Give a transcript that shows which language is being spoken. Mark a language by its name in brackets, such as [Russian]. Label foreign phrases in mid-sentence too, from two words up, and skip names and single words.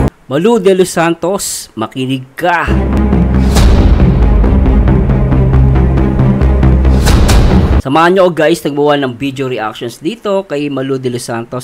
[Filipino] Malu de los Santos, makinig ka. Samahan nyo guys, nagbuwa ng [English] video reactions [Filipino] dito kay Malu de los Santos.